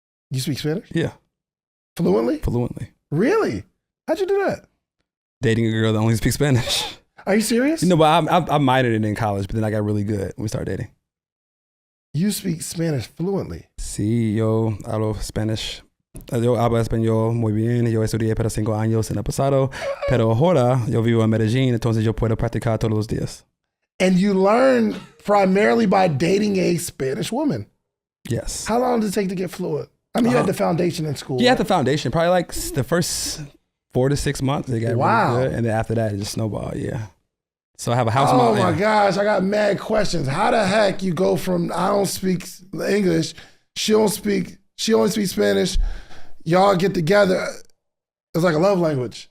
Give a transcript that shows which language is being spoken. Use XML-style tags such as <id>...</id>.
<en>You speak Spanish? Yeah. Fluently? Fluently. Really? How'd you do that? Dating a girl that only speaks Spanish. Are you serious? No, but I minored in college, but then I got really good when we started dating. You speak Spanish fluently?</en> <es>Sí, yo hablo Spanish. Yo hablo español muy bien. Yo estudié para 5 años en el pasado, pero ahora yo vivo en Medellín, entonces yo puedo practicar todos los días.</es> <en>And you learn primarily by dating a Spanish woman? Yes. How long did it take to get fluent? I mean, you had the foundation in school. Yeah, right? the foundation. Probably like the first 4 to 6 months. It got really good. And then after that, it just snowballed. Yeah. So I have a house. Oh my gosh, I got mad questions. How the heck you go from I don't speak English, she only speaks Spanish, y'all get together. It's like a love language.</en>